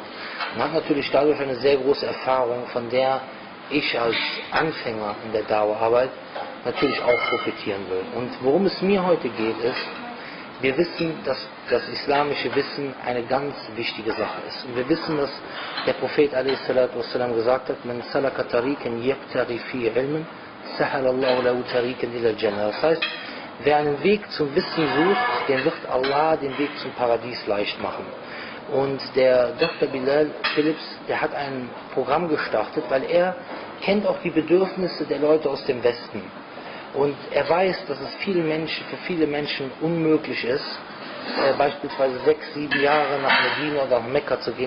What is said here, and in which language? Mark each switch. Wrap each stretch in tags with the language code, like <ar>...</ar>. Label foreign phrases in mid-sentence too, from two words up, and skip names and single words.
<de>Und hat natürlich dadurch eine sehr große Erfahrung, von der ich als Anfänger in der Dauerarbeit natürlich auch profitieren will. Und worum es mir heute geht, ist, wir wissen, dass das islamische Wissen eine ganz wichtige Sache ist. Und wir wissen, dass der Prophet a.s. gesagt hat,</de> <ar>من سلك طريقا يبتغي في علم سهل الله له طريقا إلى الجنة.</ar> <de>Das heißt, wer einen Weg zum Wissen sucht, dem wird Allah den Weg zum Paradies leicht machen. Und der Dr. Bilal, der hat ein Programm gestartet, weil er kennt auch die Bedürfnisse der Leute aus dem Westen. Und er weiß, dass es für viele Menschen unmöglich ist, beispielsweise 6, 7 Jahre nach Medina oder nach Mekka zu gehen.</de>